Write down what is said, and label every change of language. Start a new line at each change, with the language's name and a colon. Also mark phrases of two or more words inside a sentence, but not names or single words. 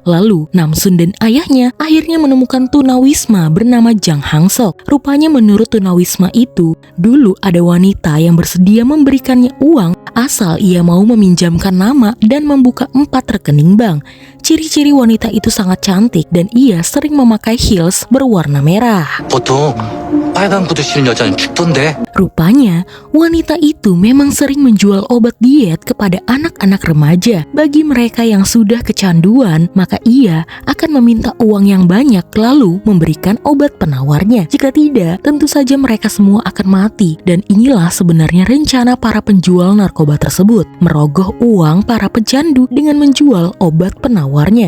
Indonesian: Lalu Namsun dan ayahnya akhirnya menemukan tunawisma bernama Jang Hangsok. Rupanya menurut tunawisma itu, dulu ada wanita yang bersedia memberikannya uang asal ia mau meminjamkan nama dan membuka 4 rekening bank. Ciri-ciri wanita itu sangat cantik dan ia sering memakai heels berwarna merah.
Korean: 보통 빨간 구두 신은 여자는 죽던데.
Indonesian: Rupanya, wanita itu memang sering menjual obat diet kepada anak-anak remaja. Bagi mereka yang sudah kecanduan, maka ia akan meminta uang yang banyak lalu memberikan obat penawarnya. Jika tidak, tentu saja mereka semua akan mati. Dan inilah sebenarnya rencana para penjual narkoba tersebut, merogoh uang para pecandu dengan menjual obat penawarnya.